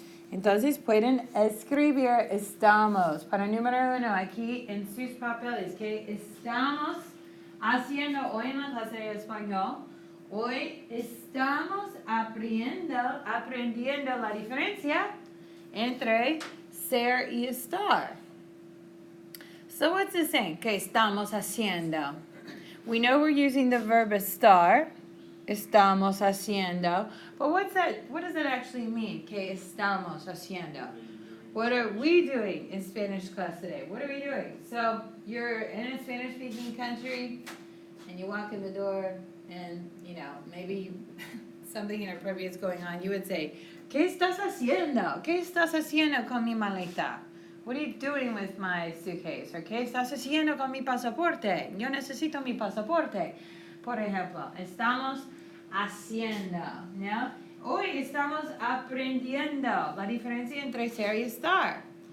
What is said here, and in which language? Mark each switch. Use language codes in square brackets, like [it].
[es] Entonces pueden escribir estamos. Para número 1, aquí en sus papeles, ¿qué estamos haciendo hoy en la clase de español? Hoy estamos aprendiendo la diferencia entre ser y estar. [en] So what's it saying? [es] ¿Qué estamos haciendo? [en] We know we're using the verb estar. [es] Estamos haciendo. [en] But what does that actually mean? [es] ¿Qué estamos haciendo? [en] What are we doing in Spanish class today? What are we doing? So you're in a Spanish-speaking country, and you walk in the door, and, maybe something inappropriate is going on. You would say, [es] ¿Qué estás haciendo? ¿Qué estás haciendo con mi maleta? [en] What are you doing with my suitcase? [es] Or, ¿qué estás haciendo con mi pasaporte? Yo necesito mi pasaporte. Por ejemplo, estamos haciendo, ¿no? Hoy estamos aprendiendo la diferencia entre ser y estar.